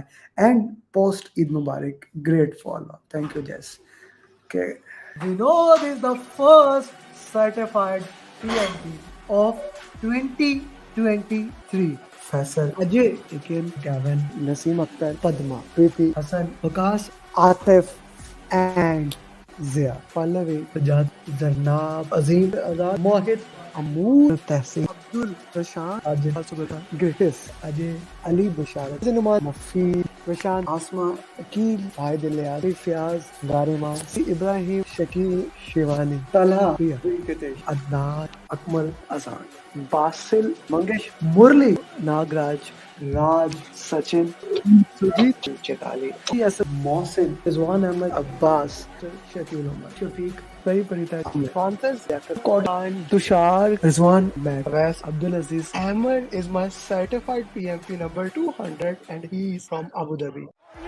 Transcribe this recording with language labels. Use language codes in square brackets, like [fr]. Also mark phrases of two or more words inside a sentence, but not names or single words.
[en] And post [ar] عيد مبارك. [en] Great follow. Thank you, Jess. Okay. Vinod is the first certified PMP of 2023. Faisal, Ajay, Ikin, Gavin, Naseem Akhtar, Padma, Preeti, Hassan, Vikas, Atif, and Zia. Pallavi, Sajad, Zarnab, Azim, Azad, Mohit, Amoor, Tehsin, Abdul, Prashant, Ajay, Subata, Gritis, Ajay, Ali Busharat, Zinuman, Mafi, Prashant, Asma, Akil, Vahid Ilyas, Fiaz, Garima, Ibrahim, Shakil, Shivani, Talha, Priya, Kitesh, Adnan, Akmal, Azan, Basil, Mangesh, Murli, Nagraj, Raj, Sachin, Sujit, Chetali, yes, Mohsin, Rizwan Ahmed, Abbas, Shakil Umar, Shafiq, Sai Parita, Francis, Kodan, Tushar, Rizwan, Wes, Abdul Aziz. Amer is my certified PMP number 200 and he is from Abu Dhabi.